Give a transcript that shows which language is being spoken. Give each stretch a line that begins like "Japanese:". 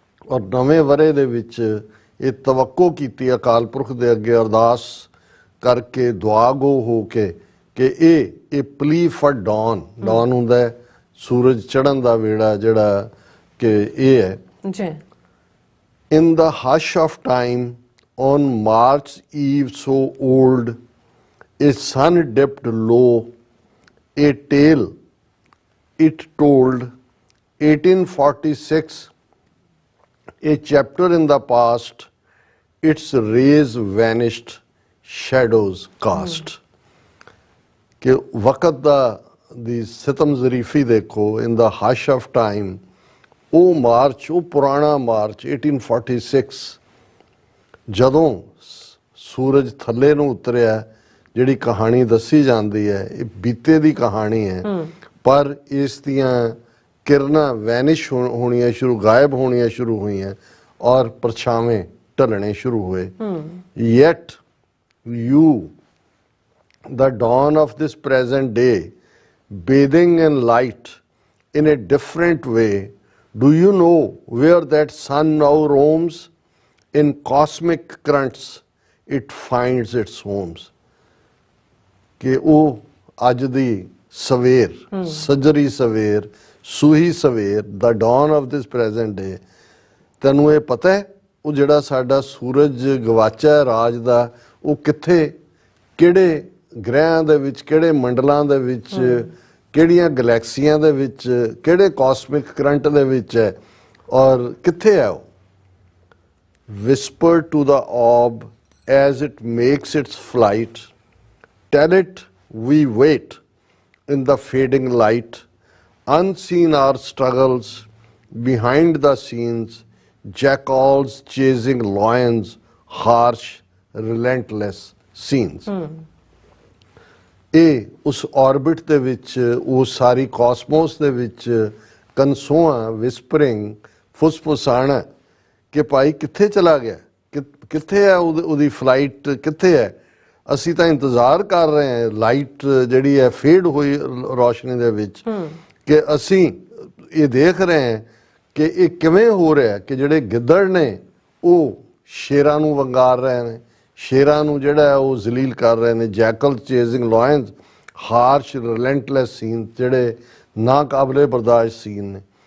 Punjabi: ਔਰ ਨਵੇਂ ਵਰ੍ਹੇ ਦੇ ਵਿੱਚ ਇਹ ਤਵੱਕੋ ਕੀਤੀ ਅਕਾਲ ਪੁਰਖ ਦੇ ਅੱਗੇ ਅਰਦਾਸ ਕਰਕੇ, ਦੁਆ ਗੋ ਹੋ ਕੇ, ਕਿ ਇਹ ਪਲੀ ਫਾਰ ਡੌਨ, ਡੌਨ ਹੁੰਦਾ ਹੈ ਸੂਰਜ ਚੜ੍ਹਨ ਦਾ ਵੇੜਾ, ਜਿਹੜਾ ਕਿ ਇਹ ਹੈ ਜੀ।
English: In the hush of time on March eve so old, a sun dipped low, a tale it told, 1846, a chapter in the past, its rays vanished, shadows cast.
Punjabi: कि वक़्त दी सितम ज़रीफ़ी देखो,
English: in the hush of time,
Punjabi: ਉਹ ਮਾਰਚ, ਉਹ ਪੁਰਾਣਾ March 1846, ਜਦੋਂ ਸੂਰਜ ਥੱਲੇ ਨੂੰ ਉਤਰਿਆ, ਜਿਹੜੀ ਕਹਾਣੀ ਦੱਸੀ ਜਾਂਦੀ ਹੈ ਇਹ ਬੀਤੇ ਦੀ ਕਹਾਣੀ ਹੈ, ਪਰ ਇਸ ਦੀਆਂ ਕਿਰਨਾਂ ਵੈਨਿਸ਼ ਹੋਣੀਆਂ ਸ਼ੁਰੂ, ਗਾਇਬ ਹੋਣੀਆਂ ਸ਼ੁਰੂ ਹੋਈਆਂ, ਔਰ ਪਰਛਾਵੇਂ ਢਲਣੇ ਸ਼ੁਰੂ ਹੋਏ।
English: Yet you the dawn of this present day, bathing in light, in a different way. Do you know where that sun now roams? In cosmic currents it finds its homes.
Punjabi: ਕਿ ਉਹ ਅੱਜ ਦੀ ਸਵੇਰ, ਸੱਜਰੀ ਸਵੇਰ, ਸੂਹੀ ਸਵੇਰ, ਦਾ
English: dawn of this present day,
Punjabi: ਤੈਨੂੰ ਇਹ ਪਤਾ ਹੈ ਉਹ ਜਿਹੜਾ ਸਾਡਾ ਸੂਰਜ ਗਵਾਚਾ ਰਾਜ ਦਾ, ਉਹ ਕਿੱਥੇ, ਕਿਹੜੇ ਗ੍ਰਹਿਆਂ ਦੇ ਵਿੱਚ, ਕਿਹੜੇ ਮੰਡਲਾਂ ਦੇ ਵਿੱਚ, ਕਿਹੜੀਆਂ ਗਲੈਕਸੀਆਂ ਦੇ ਵਿੱਚ, ਕਿਹੜੇ ਕਾਸਮਿਕ ਕਰੰਟ ਦੇ ਵਿੱਚ ਹੈ, ਔਰ ਕਿੱਥੇ ਹੈ ਉਹ?
English: Whisper to the orb as it makes its flight, tell it we wait in the fading light, unseen our struggles behind the scenes, jackals chasing lions, harsh relentless scenes.
Punjabi: ਇਹ ਉਸ ਆਰਬਿਟ ਦੇ ਵਿੱਚ, ਉਹ ਸਾਰੀ ਕਾਸਮੋਸ ਦੇ ਵਿੱਚ ਕਨਸੋਆਂ ਵਿਸਪਰਿੰਗ, ਫੁਸਫੁਸਾਣਾ ਕਿ ਭਾਈ ਕਿੱਥੇ ਚਲਾ ਗਿਆ, ਕਿੱਥੇ ਹੈ ਉਹਦੀ ਫਲਾਈਟ, ਕਿੱਥੇ ਹੈ? ਅਸੀਂ ਤਾਂ ਇੰਤਜ਼ਾਰ ਕਰ ਰਹੇ ਹਾਂ ਲਾਈਟ ਜਿਹੜੀ ਹੈ ਫੇਡ ਹੋਈ ਰੋਸ਼ਨੀ ਦੇ ਵਿੱਚ, ਕਿ ਅਸੀਂ ਇਹ ਦੇਖ ਰਹੇ ਹਾਂ ਕਿ ਇਹ ਕਿਵੇਂ ਹੋ ਰਿਹਾ ਕਿ ਜਿਹੜੇ ਗਿੱਦੜ ਨੇ ਉਹ ਸ਼ੇਰਾਂ ਨੂੰ ਵੰਗਾਰ ਰਹੇ ਨੇ, ਸ਼ੇਰਾਂ ਨੂੰ ਜਿਹੜਾ ਹੈ ਉਹ ਜ਼ਲੀਲ ਕਰ ਰਹੇ ਨੇ,
English: jackal chasing lions, harsh relentless scene,
Punjabi: ਜਿਹੜੇ ਨਾਕਾਬਲੇ ਬਰਦਾਸ਼ਤ ਸੀਨ ਨੇ।